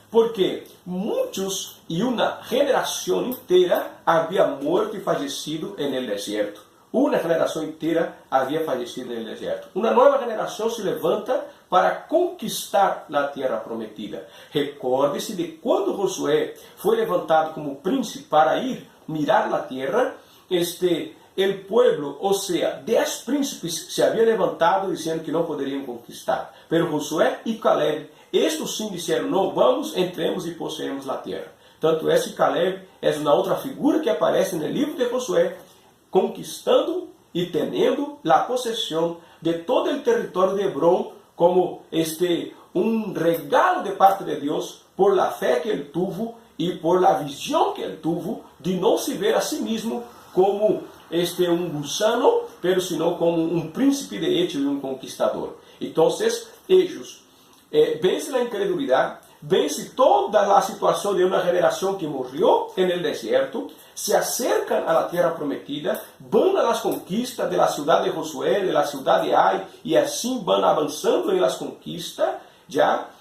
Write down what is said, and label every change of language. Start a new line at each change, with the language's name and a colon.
Spanish: Porque muchos y una generación entera había muerto y fallecido en el desierto.
Portuguese: Una generação inteira havia falecido no deserto. Uma nova geração se levanta para conquistar a terra prometida. Recorde-se de quando Josué foi levantado como príncipe para ir mirar a terra,
Spanish: el pueblo,
Portuguese: ou seja, 10 príncipes se haviam levantado dizendo que não poderiam conquistar. Pero Josué e Caleb, estes sim disseram, não, vamos, entremos e possuemos a terra. Tanto esse Caleb é uma outra figura que aparece no livro de Josué, conquistando e tendo a possessão de todo o território de Hebrón como um regalo de parte de Deus
Spanish: por la fé
Portuguese: que ele
Spanish: tuvo
Portuguese: e por la visão que ele tuvo de não se ver a si mesmo como um gusano,
Spanish: pero sino
Portuguese: como um príncipe
Spanish: de hecho
Portuguese: e um conquistador. Então, eles vencem a incredulidade, vence toda a situação de uma geração que morreu no deserto,
Spanish: se acercan a la tierra prometida, van a las conquistas de la ciudad de Josué, de la ciudad de Ai, y así van avanzando en las conquistas, ¿ya?